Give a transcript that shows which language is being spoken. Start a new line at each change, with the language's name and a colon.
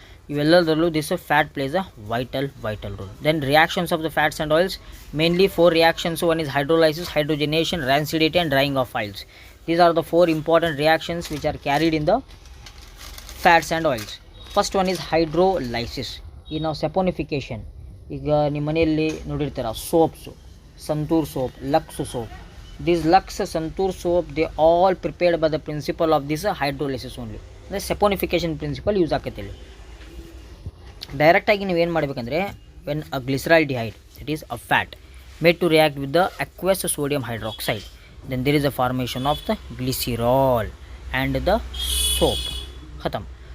Kannada: ಇವೆಲ್ಲದರಲ್ಲೂ
English: This fat place a vital role. Then reactions of the fats and oils, mainly 4 reactions. One is hydrolysis, hydrogenation, rancidity and drying of oils. These are the 4 important reactions which are carried in the fats and oils. First one is hydrolysis.
Kannada: ಈಗ ನಾವು ಸೆಪೋನಿಫಿಕೇಷನ್, ಈಗ ನಿಮ್ಮ ಮನೆಯಲ್ಲಿ ನೋಡಿರ್ತೀರ soaps, santoor soap, lux soap.
English: These Lux, Santoor soap, they all prepared by the principle of this hydrolysis only.
Kannada: ಅಂದರೆ ಸೆಪೋನಿಫಿಕೇಷನ್ principal use ಆಕೈತಿ ಇಲ್ಲಿ. ಡೈರೆಕ್ಟಾಗಿ ನೀವೇನು ಮಾಡಬೇಕಂದ್ರೆ,
English: When a glyceraldehyde, it is a fat made to react with the aqueous sodium hydroxide, then there is a formation of the glycerol and the soap. ಖತಮ್.